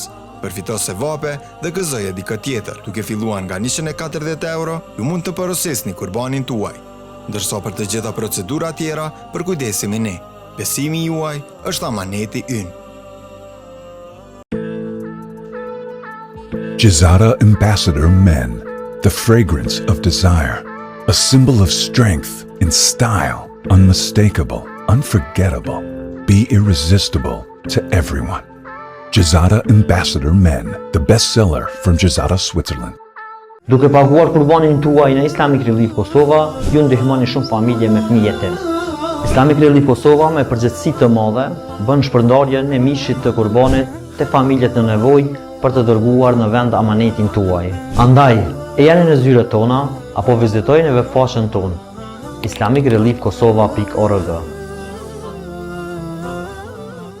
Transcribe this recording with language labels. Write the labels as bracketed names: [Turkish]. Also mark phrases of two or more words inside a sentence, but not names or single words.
[Albanian] Përfito sevape dhe gëzoje dikë tjetër. Duke filluar nga 140 euro, ju mund të porosisni kurbanin tuaj. Ndërsa për të gjitha procedura tjera, përkujdesemi ne. Besimi juaj është amaneti ynë. [English] Jizara Ambassador Men, the fragrance of desire, a symbol of strength in style, unmistakable, unforgettable, be irresistible to everyone. Jizara Ambassador Men, the bestseller from Jizara, Switzerland. [Albanian] Duke paguar kurbanin tuaj në Islamic Relief Kosova, ju ndihmoni shumë familje me fëmijë jetim. Islamic Relief Kosova me përgjegjësi të madhe bën shpërndarjen e mishit të kurbanit te familjet në nevojë për të dërguar në vend amanetin tuaj. Andaj, e jani në zyret tona apo vizitojeni webfaqen tonë islamicreliefkosova.org.